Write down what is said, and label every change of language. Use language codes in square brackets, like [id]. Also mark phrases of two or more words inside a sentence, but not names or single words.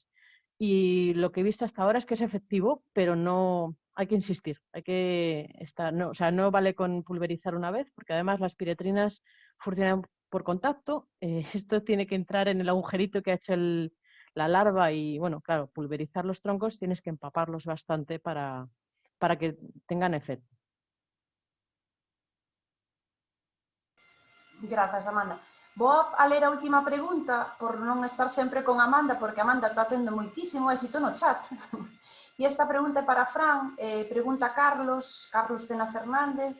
[es] Y lo que he visto hasta ahora es que es efectivo, pero no hay que insistir. No vale con pulverizar una vez, porque además las piretrinas funcionan por contacto. Esto tiene que entrar en el agujerito que ha hecho la larva, y bueno, claro, pulverizar los troncos tienes que empaparlos bastante para que tengan efecto. [gl] Grazas, Amanda. Vou a ler a última pregunta por non estar sempre con Amanda, porque Amanda está tendo moitísimo éxito no chat. E esta pregunta é para Fran, pregunta Carlos Pena Fernández.